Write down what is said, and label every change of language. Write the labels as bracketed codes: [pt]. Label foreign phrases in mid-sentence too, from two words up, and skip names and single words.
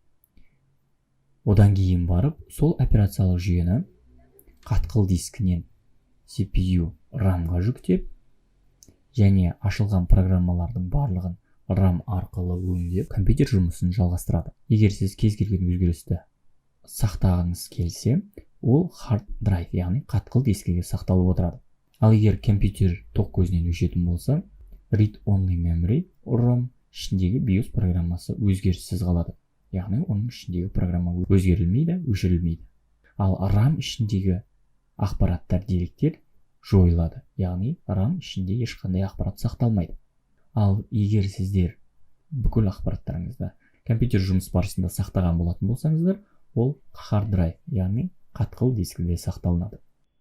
[kk] Одан кейін барып, сол операциялық жүйені қатқыл дискінен CPU RAM-ға жүктеп, және ашылған программалардың барлығын RAM арқылы өңдеп, компьютер жұмысын жалғастырады. Егер сіз кез келген өзгерісті сақтағыңыз келсе, ол [en] hard drive, [kk] яғни қатқыл дискіге сақталып отырады. Ал егер компьютер тоқ көзінен өшетін болса, [en] Read Only Memory, [kk] ROM ішіндегі BIOS программасы өзгеріссіз қалады. Яғни оның ішіндегі программа өзгерілмейді, өшірілмейді. Ал RAM ішіндегі ақпараттар, деректер жойылады. Яғни RAM ішінде ешқандай ақпарат сақталмайды. Ал егер сіздер бүкіл ақпараттарыңызды. Компьютер жұмыс барысында сақтаған болатын болсаңыздар, ол [en] hard drive, [kk] яғни қатқыл дискіде сақталынады.